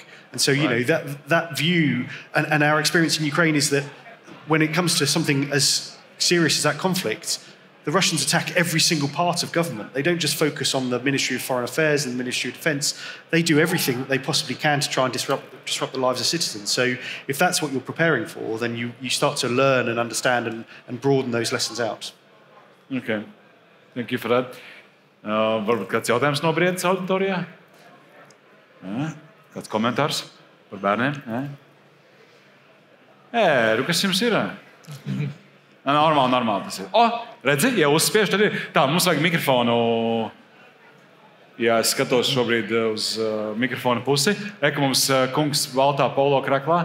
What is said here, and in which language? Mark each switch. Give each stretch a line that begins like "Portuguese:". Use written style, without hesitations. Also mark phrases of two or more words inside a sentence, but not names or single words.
English: And so, that view and our experience in Ukraine is that when it comes to something as serious as that conflict, the Russians attack every single part of government. They don't just focus on the Ministry of Foreign Affairs and the Ministry of Defence. They do everything that they possibly can to try and disrupt the lives of citizens. So if that's what you're preparing for, then you start to learn and understand and broaden those lessons out. Okay. Thank you for that.
Latvian: Varbūt kāds jautājums no Briedis auditorijā? Kāds komentārs par bērniem? Kas jums ir? Normāli tas ir. Redzi, ja uzspiež, tad ir. Tā, mums vajag mikrofonu. Ja es skatos šobrīd uz mikrofona pusi, ka mums kungs baltā polo kreklā.